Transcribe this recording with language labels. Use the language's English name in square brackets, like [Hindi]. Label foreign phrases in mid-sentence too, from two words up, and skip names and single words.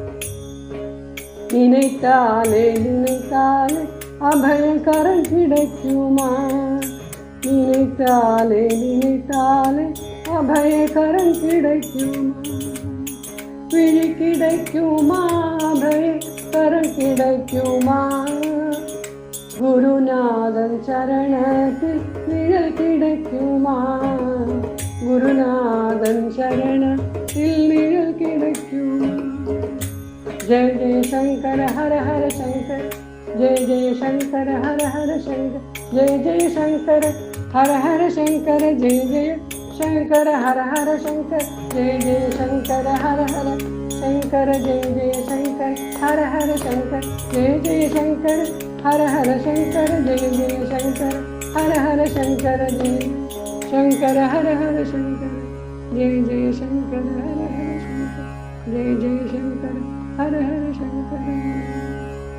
[Tamil] நினைத்தாலே நினைத்தாலே அபயகரம் கிடைக்குமா, நினைத்தாலே நினைத்தாலே அபயகரம் கிடைக்குமா, விழி கிடைக்குமா, அபயகரம் கிடைக்குமா, குருநாதன் சரணத்தில் நிழல் கிடைக்குமா, குருநாதன் சரணத்தில் நிழல் கிடைக்குமா, [Sanskrit] जय जय शंकर हर हर शंकर, जय जय शंकर हर हर शंकर, जय जय शंकर हर हर शंकर, जय जय शंकर हर हर शंकर, जय जय शंकर हर हर शंकर, जय जय शंकर हर हर शंकर, जय जय शंकर हर हर शंकर, जय जय शंकर हर हर शंकर, जय शंकर हर हर शंकर, जय जय शंकर हर हर शंकर, जय जय शंकर हर हर शंकर।